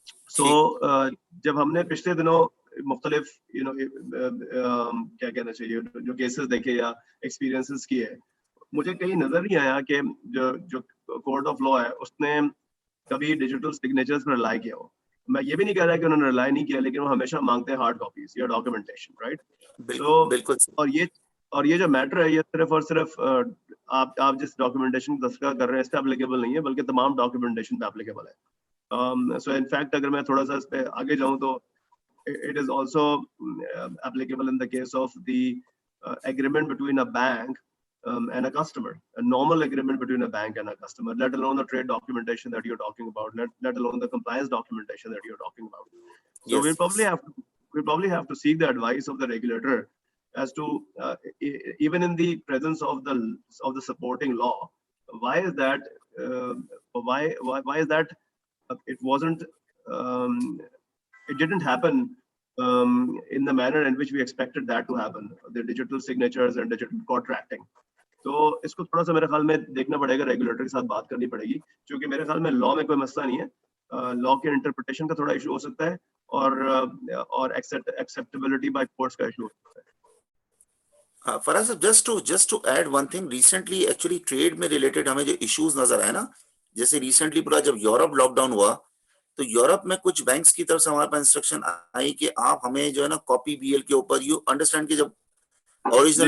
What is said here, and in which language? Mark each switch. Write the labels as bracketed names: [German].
[Hindi] सो जब हमने पिछले दिनों मुख्तलिफ क्या कहना चाहिए जो केसेस देखे या एक्सपीरियंसेस किए, मुझे कहीं नजर नहीं आया कि जो कोर्ट ऑफ लॉ है उसने कभी डिजिटल सिग्नेचर्स पर रिलाई किया हो। मैं ये भी नहीं कह रहा कि उन्होंने रिलाई नहीं किया, लेकिन वो हमेशा मांगते हैं हार्ड कॉपीज या डॉक्यूमेंटेशन, राइट? बिल्कुल तो बिल्कुल और ये जो मैटर है ये सिर्फ और सिर्फ आप जिस डॉक्यूमेंटेशन का तस्करा कर रहे हैं इस पर एप्लीकेबल नहीं है, बल्कि तमाम डॉक्यूमेंटेशन पे एप्लीकेबल है। [English] So in fact, [Hindi] अगर मैं थोड़ा सा इस पे आगे जाऊं तो [English] it is also applicable in the case of the agreement between a bank and a customer, a normal agreement between a bank and a customer, let alone the trade documentation that you're talking about, let alone the compliance documentation that you're talking about. So yes we probably have to seek the advice of the regulator as to even in the presence of the supporting law, why is that why is that it wasn't it didn't happen in the manner in which we expected that to happen, the digital signatures and digital contracting. [Hindi] तो इसको थोड़ा सा मेरे ख्याल में देखना पड़ेगा, regulator के साथ बात करनी पड़ेगी, क्योंकि मेरे ख्याल में लॉ में कोई मसला नहीं है, लॉ के इंटरप्रिटेशन का थोड़ा इशू हो सकता है और एक्सेप्टेबिलिटी बाय कोर्ट्स का इशू हो सकता है। फराज साहब, [English] just to add one thing, [Hindi] recently actually trade में रिलेटेड हमें जो इश्यूज नजर आए ना, जैसे रिसेंटली पूरा जब यूरोप लॉकडाउन हुआ तो यूरोप में कुछ बैंक्स की तरफ से हमारे पास इंस्ट्रक्शन आई कि आप हमें जो है ना कॉपी बीएल के ऊपर, [English] you understand [Hindi] कि जब ओरिजिनल